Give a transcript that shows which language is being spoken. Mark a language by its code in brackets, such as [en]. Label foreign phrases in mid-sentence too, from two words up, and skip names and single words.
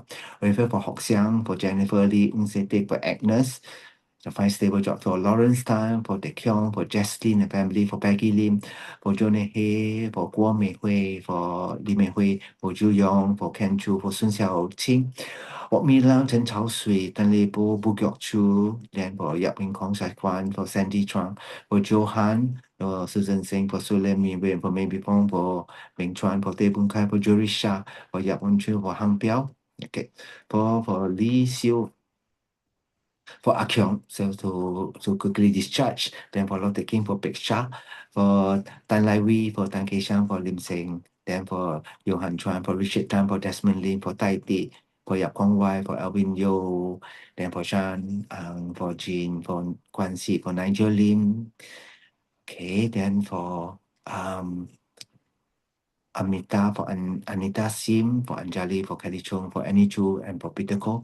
[en] We pray for Hock Xiang, for Jennifer Lee, Ng Se Teck, for Agnes, to find stable job, for Lawrence Tan, for Tae Kyung, for Justin and family, for Peggy Lim, for Jonah Hay, for Guo Mei Hui, for Li Mei Hui, for Zhu Yong, for Ken Chu, for Sun Xiaoqing, for Mi Lang, Chen Chao Sui, Tan Lei Bo, Bu Gyok Chu, then for Yap Wing Kong Sai Kwan, for Sandy Chuang, for Johan, for Susan Singh, for Sulen Mi Wen, for Mei Bipong, for Ming Chuan, for Teh Bung Kai, for Jory Shah, for Yap Wen Chu, for Hang Piao, okay, for Lee Xiu, for Akyong, so to quickly discharge, then for Lotte King, for Pek Shah, for Tan Lai Wee, for Tan Kei Shang, for Lim Seng, then for Johan Chuan, for Richard Tan, for Desmond Lim, for Tai Ti, for Yap Kong Wai, for Alvin Yo, then for Shan, for Jean, for Guan Si, for Nigel Lim. Okay, then for Amita, for Anita Sim, for Anjali, for Kelly Chung, for Annie Chu, and for Peter Ko.